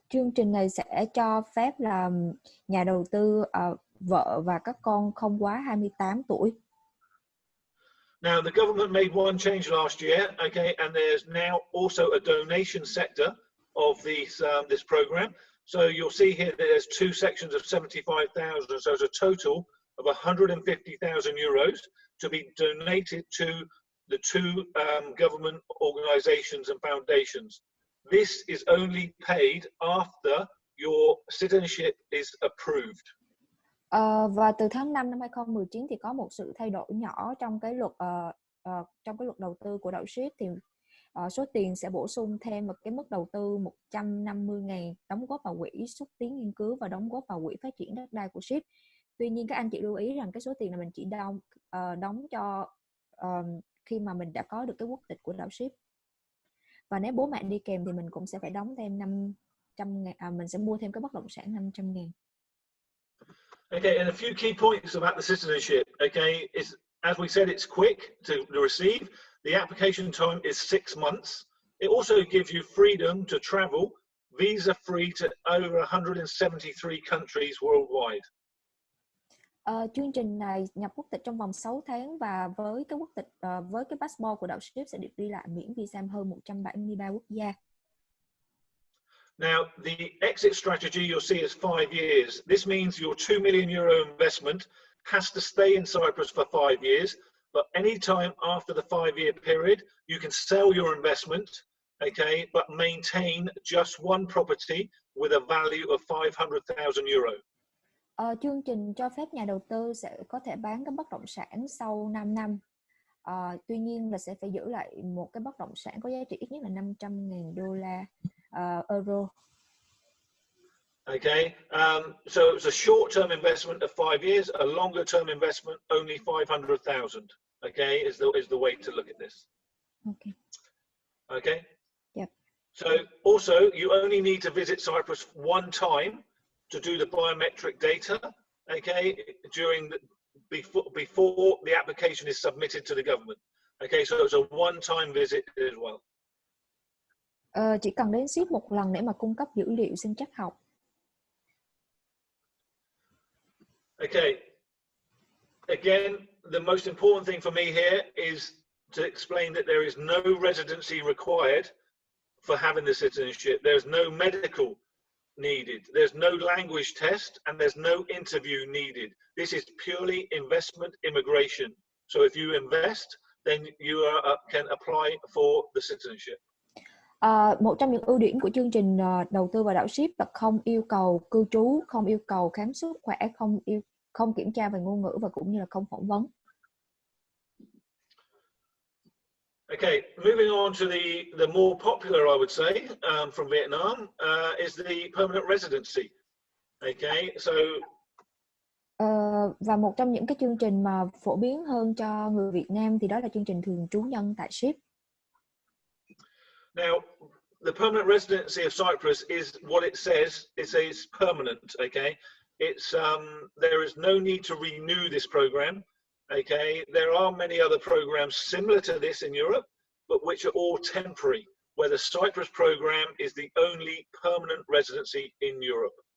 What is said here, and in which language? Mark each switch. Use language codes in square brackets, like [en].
[vi] Chương trình này sẽ cho phép là nhà đầu tư vợ và các con không quá 28 tuổi. [en] Now, the government made one change last year, okay, and there's now also a donation sector of this program. So you'll see here that there's two sections of 75,000, so it's a total of 150,000 euros to be donated to the two government organizations and foundations. This is only paid after your citizenship is approved. [vi] Và từ tháng 5 năm 2019 thì có một sự thay đổi nhỏ trong cái luật đầu tư của đảo Síp, thì số tiền sẽ bổ sung thêm vào cái mức đầu tư 150.000 đóng góp vào quỹ xúc tiến nghiên cứu và đóng góp vào quỹ phát triển đất đai của Síp. Tuy nhiên các anh chị lưu ý rằng cái số tiền này mình chỉ đóng cho khi mà mình đã có được cái quốc tịch của đảo Síp. Và nếu bố mẹ đi kèm thì mình cũng sẽ phải đóng thêm 500.000, mình sẽ mua thêm cái bất động sản 500.000. [en] Okay, and a few key points about the citizenship. Okay, as we said, it's quick to receive. The application time is 6 months. It also gives you freedom to travel, visa free to over 173 countries worldwide. [vi] Chương trình này nhập quốc tịch trong vòng 6 tháng và với cái quốc tịch với cái passport của đảo Síp sẽ được đi lại miễn visa hơn 173 quốc gia. [en] Now, the exit strategy you'll see is 5 years. This means your 2 million euro investment has to stay in Cyprus for 5 years, but any time after the 5-year period, you can sell your investment, okay, but maintain just one property with a value of 500,000 euro. [vi] Chương trình cho phép nhà đầu tư sẽ có thể bán cái bất động sản sau 5 năm. Tuy nhiên là sẽ phải giữ lại một cái bất động sản có giá trị ít nhất là 500.000 euro. [en] Okay, so it's a short-term investment of 5 years, a longer-term investment only 500,000. Okay, is the way to look at this. Okay. Okay. Yep. So also, you only need to visit Cyprus one time to do the biometric data. Okay, before the application is submitted to the government. Okay, so it's a one-time visit as well. [vi] Chỉ cần đến Síp một lần để mà cung cấp dữ liệu sinh trắc học. [en] Okay. Again, the most important thing for me here is to explain that there is no residency required for having the citizenship. There's no medical needed. There's no language test and there's no interview needed. This is purely investment immigration. So if you invest, then you can apply for the citizenship. [vi] Một trong những ưu điểm của chương trình đầu tư vào đảo Síp là không yêu cầu cư trú, không yêu cầu khám sức khỏe, không kiểm tra về ngôn ngữ và cũng như là không phỏng vấn. [en] Okay, moving on to the more popular, I would say, from Vietnam, is the permanent residency. Okay, so [vi] và một trong những cái chương trình mà phổ biến hơn cho người Việt Nam thì đó là chương trình thường trú nhân tại Síp. [en] Now, the permanent residency of Cyprus is what it says. It says permanent. Okay, it's there is no need to renew this program. Okay, there are many other programs similar to this in Europe, but which are all temporary, where the Cyprus program is the only permanent residency in Europe.